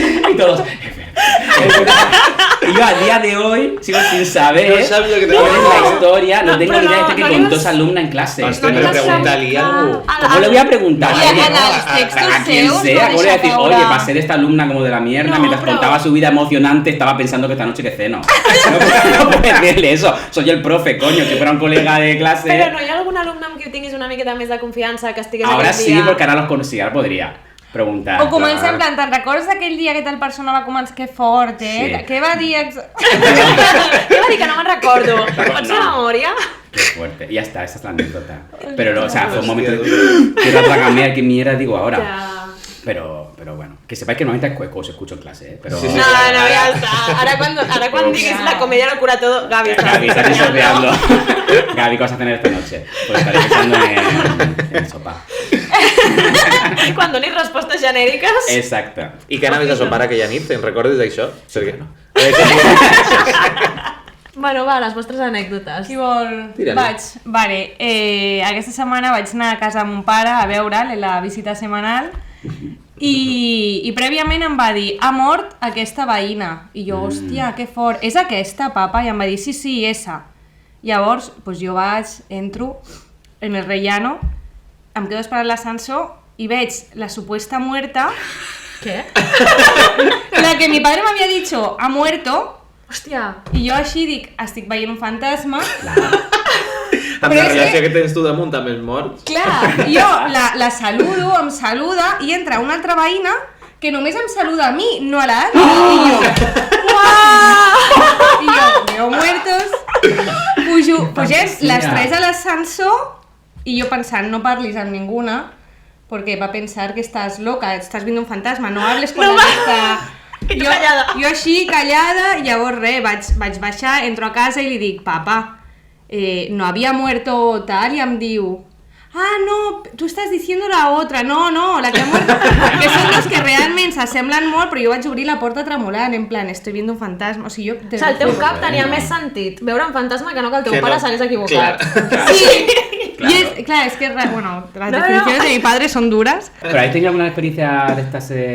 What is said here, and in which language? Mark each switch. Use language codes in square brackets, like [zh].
[es] Y todos, es verdad. Y yo a día de hoy sigo sin saber cuál es la historia, no tengo ni idea de que contó esa alumna en clase. Pero pregúntale algo. ¿Cómo le voy a preguntar? a quien sea, ¿cómo le voy a decir, oye, va a ser esta alumna como de la mierda, mientras contaba su vida emocionante, estaba pensando que esta noche que ceno? No puedo decirle eso, soy el profe, coño, que fuera un colega de clase. [ca] Però no hi ha algun alumne amb qui tinguis una miqueta més de confiança que estigués [es] Ahora [ca] aquell [es] sí, [ca] dia? [es] porque ahora los conocí, ahora podría preguntar. [ca] O comença en plan, te'n recordes d'aquell dia que tal persona va començar, que fort, Sí. Què va dir? Què va dir que no me'n recordo? Pots fer memòria? [es] Qué fuerte, y ya está, esa es la anécdota. Pero, o sea, fue un momento de que tragamea, qué mierda digo ahora. [ca] Ja. [es] Pero bueno, que sepáis que normalmente os escucho en clase, ¿eh? Pero... Sí, sí, [ca] No, ja està. Ara quan diguis [es] la comedia lo cura todo, [ca] Gavi està. [es] Gaby, estás disociando. Gaby, ¿qué vas a tener esta noche? Pues estaré pensando en el sopar. [ca] Quan donis respostes genèriques. Exacte. I què anaves a sopar aquella nit? Te'n recordes d'això? Perquè no. Bueno, va, les vostres anècdotes. Qui vol? Tira-li. Vale, aquesta setmana vaig anar a casa de mon pare a veure'l en la visita setmanal i prèviament em va dir, ha mort aquesta veïna. I jo, hòstia, que fort. És aquesta, papa? I em va dir, [es] sí, esa. [ca] Llavors, pues jo entro en el rellano, em quedo esperant l'ascensor i veig [es] la supuesta muerta. [ca] Què? [es] La que mi padre [ca] m'havia [es] dicho, ha muerto. [ca] Hòstia. I jo així dic, estic veient un fantasma. Però la és relació que tens tu damunt amb els morts. Clar, jo la saludo, em saluda i entra una altra veïna que només em saluda a mi, no a l'Anna. I jo, uau! I jo, [es] veo muertos. [ca] Pugem les 3 a l'ascensor i jo pensant, no parlis amb ninguna perquè va pensar que estàs loca, [es] estàs viendo un fantasma, no hables con [ca] aquesta... I tu callada. Jo així, callada, llavors res, vaig baixar, entro a casa i li dic, papa, [es] no había muerto tal, [ca] i em diu, [es] ah, no, tú estás diciendo la otra, no, la que ha muerto, que son los [ca] que realment s'assemblen molt, però jo vaig obrir la porta tremolant, en plan, [es] estoy viendo un fantasma, [ca] o sigui, jo... O sigui, el teu cap tenia més sentit veure un fantasma que no que el teu pare s'hagués equivocat. Clar. [es] Sí, y es, claro, es que, bueno, las definiciones de mi padre son duras. [ca] Però has tingut alguna experiencia d'estas...